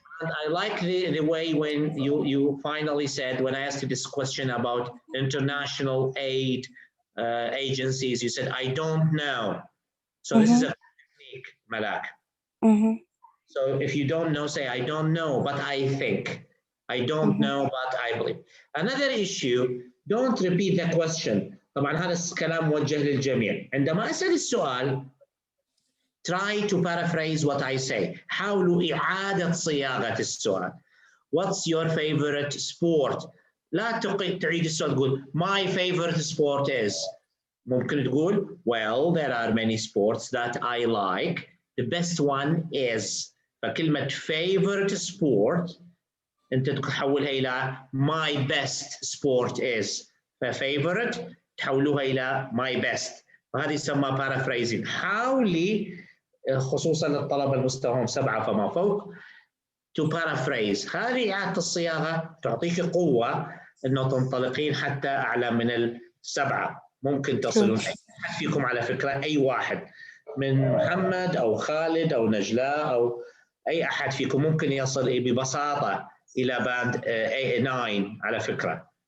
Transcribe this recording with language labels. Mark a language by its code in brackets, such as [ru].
[en] And I like the way when you finally said, when I asked you this question about international aid agencies, you said, I don't know. So this is a technique, Malak. So if you don't know, say, I don't know, but I think. I don't know, but I believe. Another issue, don't repeat the question. [ar] طبعا هذا الكلام موجه للجميع. عندما أسأل السؤال, [en] try to paraphrase what I say. [ar] حاولوا إعادة صياغة السؤال. [en] What's your favorite sport? [ar] لا تعيد السؤال تقول [en] my favorite sport is. [ar] ممكن تقول [en] well, there are many sports that I like. The best one is. فكلمة favorite sport [ar] أنت تحولها إلى [en] my best sport is. [ar] فfavorite تحولوها إلى [en] my best. [ar] وهذه يسمى paraphrasing. حاولي خصوصا للطلبة المستواهم 7 فما فوق [en] to paraphrase. [ar] هذه إعادة الصياغة تعطيك قوة إنه تنطلقين حتى أعلى من 7. ممكن تصلون أي أحد فيكم على فكرة، أي واحد من محمد أو خالد أو نجلاء أو أي أحد فيكم ممكن يصل ببساطة إلى باند 9 على فكرة.